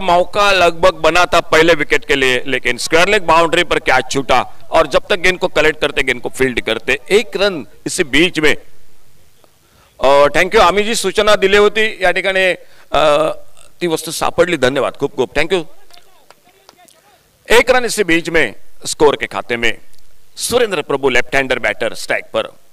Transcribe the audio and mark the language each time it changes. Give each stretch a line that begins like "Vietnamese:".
Hindi: मौका लगभग बना था पहले विकेट के लिए, लेकिन स्क्वायर लेग बाउंड्री पर क्या छूटा. और जब तक गेंद को कलेक्ट करते, गेंद को फील्ड करते, 1 रन इसी बीच में.
English: Thank you.
Marathi: आम्ही जी सूचना दिली होती या ठिकाणी ती वस्तू सापडली. धन्यवाद, खूप खूप थँक्यू.
Hindi: 1 रन इसी बीच में स्कोर के खाते में. सुरेंद्र प्रभु लेफ्ट हैंडर बैटर स्ट्राइक पर.